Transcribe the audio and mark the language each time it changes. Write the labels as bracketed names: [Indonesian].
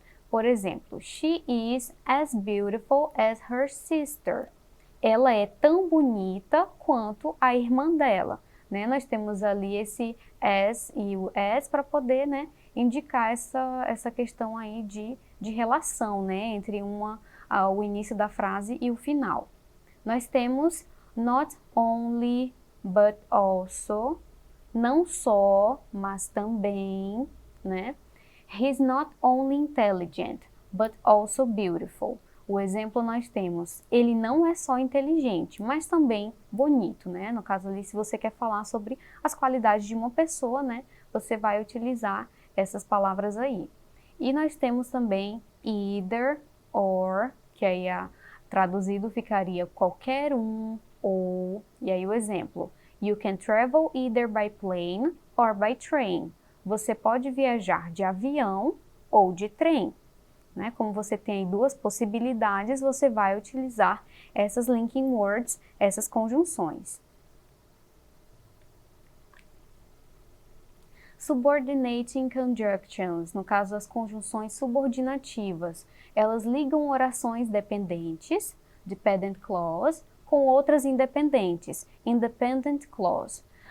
[Portuguese] Por exemplo, [English] she is as beautiful as her sister. [Portuguese] Ela é tão bonita quanto a irmã dela. Né? Nós temos ali esse as e o as para poder, né, indicar essa questão aí de relação, né, entre o início da frase e o final. Nós temos [English] not only, but also, [Portuguese] não só, mas também, né? [English] He's not only intelligent, but also beautiful. [Portuguese] O exemplo nós temos, ele não é só inteligente, mas também bonito, né? No caso ali, se você quer falar sobre as qualidades de uma pessoa, né? Você vai utilizar essas palavras aí. E nós temos também [English] either, or, [Portuguese] que aí traduzido ficaria qualquer um, ou, e aí o exemplo. [English] You can travel either by plane or by train. [Portuguese] Você pode viajar de avião ou de trem. Né? Como você tem duas possibilidades, você vai utilizar essas linking words, essas conjunções. [English] Subordinating conjunctions, [Portuguese] no caso as conjunções subordinativas, elas ligam orações dependentes, dependent clause, com outras independentes, independent clause.